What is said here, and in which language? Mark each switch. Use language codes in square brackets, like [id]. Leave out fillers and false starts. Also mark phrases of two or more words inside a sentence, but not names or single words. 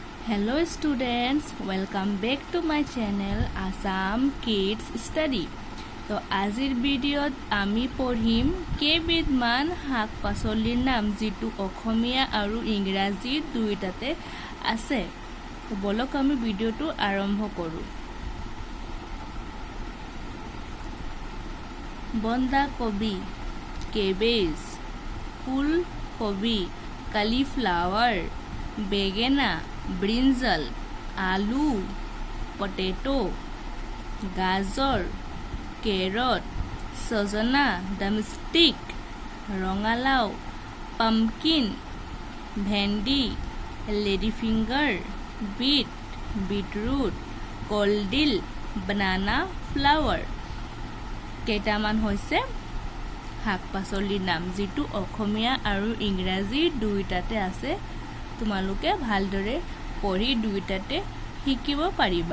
[en] Hello students, welcome back to my channel Assam Kids Study. [as] তো আজিৰ ভিডিঅ'ত আমি পঢ়িম কেইবিধমান শাক পাচলিৰ নাম যেটো অসমীয়া আৰু ইংৰাজী দুইটাতে আছে। তো বলক আমি ভিডিঅ'টো আৰম্ভ কৰো। বন্ধাকবি, কেবেজ, ফুলকবি, cauliflower, বেগেনা, [en] brinjal, आलू, potato, गाजर, carrot, सजना, drumstick, रंगालाव, pumpkin, भेंडी, ladyfinger, beet, beetroot, কলডিল, banana, flower। [as] কেইটামান হৈছে শাক পাচলিৰ নাম যেটো অসমীয়া আৰু ইংৰাজী দুইটাতে আছে। তোমালোকে ভালদৰে পঢ়ি দুইটাতে শিকিব পাৰিবা।